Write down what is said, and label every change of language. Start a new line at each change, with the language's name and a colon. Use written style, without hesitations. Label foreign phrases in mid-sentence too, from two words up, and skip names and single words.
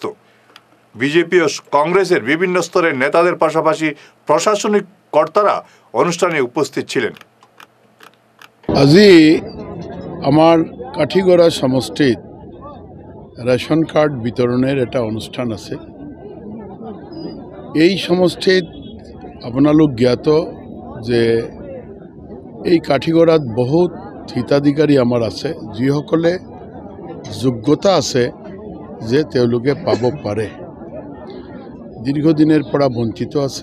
Bangla: বিজেপি ও কংগ্রেসের বিভিন্ন স্তরের নেতাদের পাশাপাশি প্রশাসনিক কর্তারা অনুষ্ঠানে উপস্থিত ছিলেন।
Assamese: আজি আমার কাঠিগড়া সমষ্টিত রেশন কার্ড বিতরণের একটা অনুষ্ঠান আছে। এই সমষ্টিত আপোনালোক জ্ঞাত যে এই কাঠিগড়াত বহুত হিতাধিকাৰী আমাৰ আছে, যিসকলে যোগ্যতা আছে যে তেওঁলোকে পাব পাৰে, দীৰ্ঘদিনৰ পৰা বঞ্চিত আছে।